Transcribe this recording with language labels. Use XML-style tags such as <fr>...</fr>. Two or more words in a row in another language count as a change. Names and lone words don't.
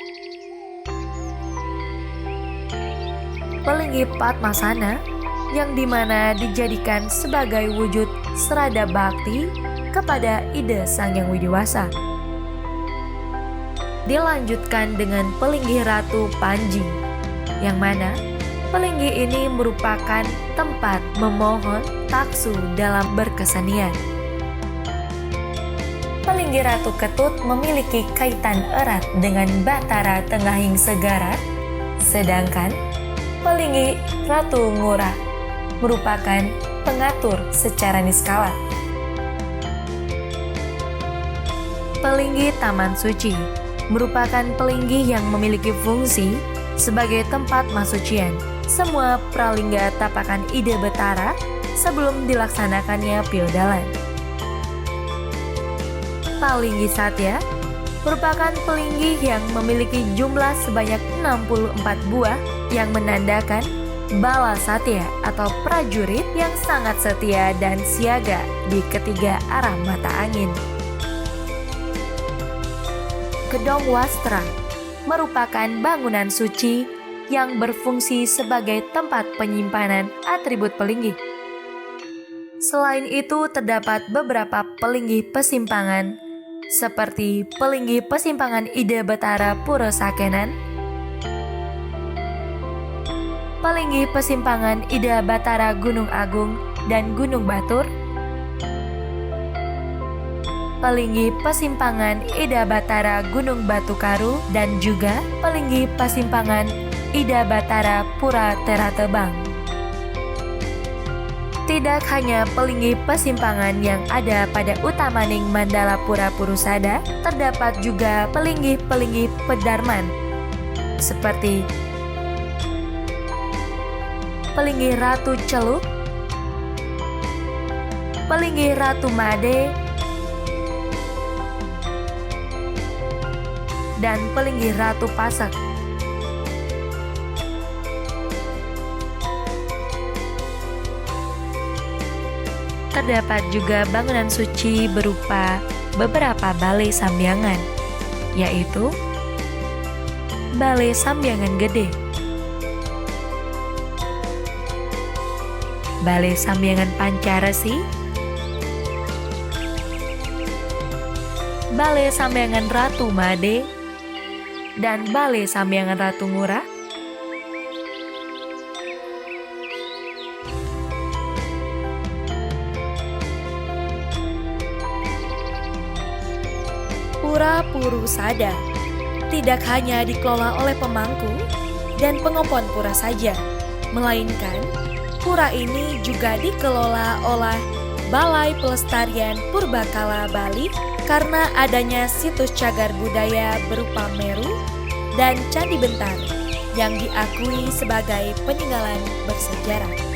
<id>Pelinggih Padmasana yang dimana dijadikan sebagai wujud serada bakti kepada Ida Sang Hyang Widiwasa. Dilanjutkan dengan pelinggih Ratu Panji, yang mana pelinggih ini merupakan tempat memohon taksu dalam berkesenian. Pelinggih Ratu Ketut memiliki kaitan erat dengan Batara Tengahing Segara, sedangkan pelinggih Ratu Ngurah merupakan pengatur secara niskala. Pelinggih Taman Suci merupakan pelinggih yang memiliki fungsi sebagai tempat masucian semua pralingga tapakan Ida Betara sebelum dilaksanakannya piodalan. Pelinggih Satya merupakan pelinggih yang memiliki jumlah sebanyak 64 buah yang menandakan bala satya atau prajurit yang sangat setia dan siaga di ketiga arah mata angin. Gedong Wastra merupakan bangunan suci yang berfungsi sebagai tempat penyimpanan atribut pelinggih. Selain itu terdapat beberapa pelinggih pesimpangan seperti pelinggih pesimpangan Ida Betara Pura Sakenan, pelinggih pesimpangan Ida Batara Gunung Agung dan Gunung Batur, pelinggih pesimpangan Ida Batara Gunung Batu Karu, dan juga pelinggih pesimpangan Ida Batara Pura Teratebang. Tidak hanya pelinggih pesimpangan yang ada pada Utamaning Mandala Pura Purusada, terdapat juga pelinggih-pelinggih pedarman seperti pelinggih Ratu Celuk, pelinggih Ratu Made, dan pelinggih Ratu Pasak. Terdapat juga bangunan suci berupa beberapa balai sambiangan, yaitu Balai Sambiangan Gede, Balai Sambiangan Pancaresi, Balai Sambiangan Ratu Made, dan Balai Sambiangan Ratu Ngurah. Pura Purusada tidak hanya dikelola oleh pemangku dan pengompon pura saja, melainkan pura ini juga dikelola oleh Balai Pelestarian Purbakala Bali karena adanya situs cagar budaya berupa Meru dan Candi Bentar yang diakui sebagai peninggalan bersejarah.</id>